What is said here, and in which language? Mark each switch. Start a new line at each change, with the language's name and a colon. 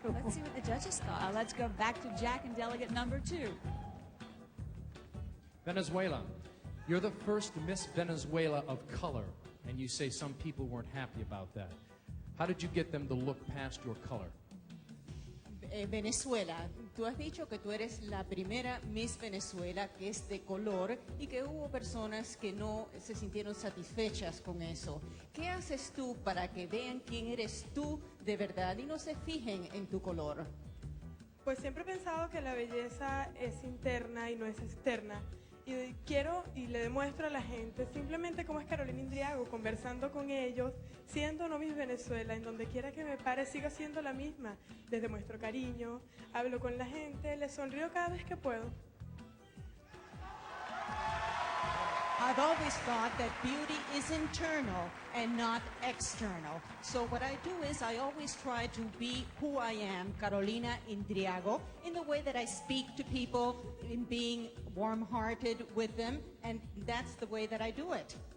English: Let's see what the judges thought. Let's go back to Jack and delegate number 2. Venezuela. You're the first Miss Venezuela of color, and you say some people weren't happy about that. How did you get them to look past your color?
Spanish: Venezuela, tú has dicho que tú eres la primera Miss Venezuela que es de color y que hubo personas que no se sintieron satisfechas con eso. ¿Qué haces tú para que vean quién eres tú de verdad y no se fijen en tu color? Pues siempre he pensado que la belleza es interna y no es externa. Y quiero y le demuestro a la gente simplemente cómo es Carolina Indriago, conversando con ellos, siendo no Miss Venezuela, en donde quiera que me pare sigo siendo la misma. Les demuestro cariño, hablo con la gente, les sonrío cada vez que puedo.
English: I've always thought that beauty is internal and not external. So what I do is I always try to be who I am, Carolina Indriago, in the way that I speak to people, in being warm-hearted with them, and that's the way that I do it.